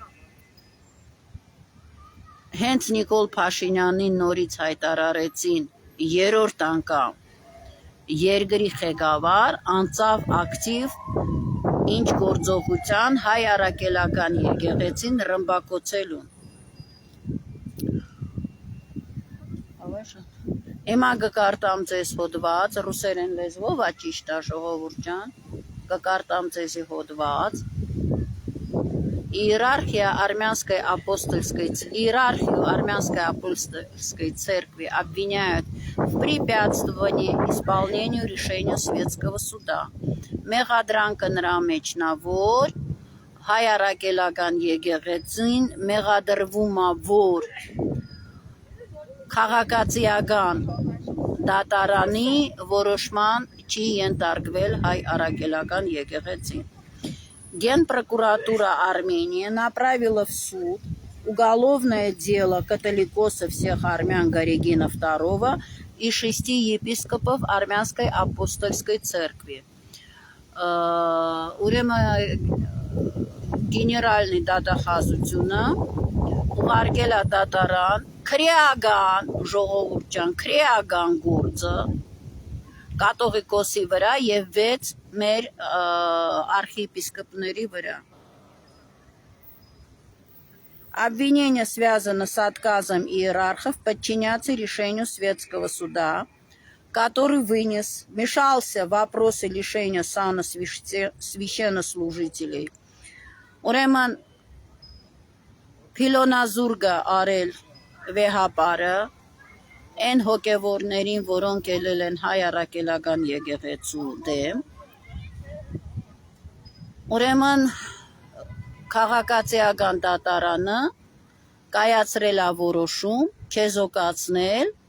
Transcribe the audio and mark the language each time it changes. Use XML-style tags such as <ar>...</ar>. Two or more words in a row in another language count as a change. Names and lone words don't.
<hy>հենց Նիկոլ Փաշինյանին նորից հայտարարեցին 3-րդ անգամ երկրի ղեկավար, անցավ ակտիվ ինչ գործողության հայ առաքելական եկեղեցին ռմբակոծելուն։ Հիմա կկարտամ ձեզ հոդված, ռուսերեն լեզվով է ճիշտ է, ժողովուրդ ջան, կկարտամ ձեզի հոդված,</hy> <ru>Иерархию армянской апостольской церкви обвиняют в препятствовании исполнению решения Светского суда.</ru> <hy>Մեղադրանքը նրա մեջ նա, որ հայ առաքելական եկեղեցին մեղադրվում է, որ քաղաքացիական դատարանի որոշման չի ենթարկվել հայ առաքելական եկեղեցին։</hy> <ru>Генпрокуратура Армении направила в суд уголовное дело католикосов всех армян Горегина II и 6 епископов Армянской апостольской церкви.</ru> <hy>Գեներալնի դատախազությունը ուղարկել է դատարան քրեական, ժողովուրդ ջան, քրեական գործը կաթողիկոսի վրա և 6 մեր архиепископների վրա.</hy> <ru>Обвинение связано с отказом иерархов подчиняться решению Светского суда, который вмешался в вопросы лишения сана священнослужителей.</ru> <hy>Ուրեմն փիլոնազուրգը արել վեհապարը այն հոգևորներին, որոնք ելել են հայ առաքելական եկեղեցու դեմ, ուրեմն քաղաքացիական դատարանը կայացրել է որոշում չեզոքացնել</hy>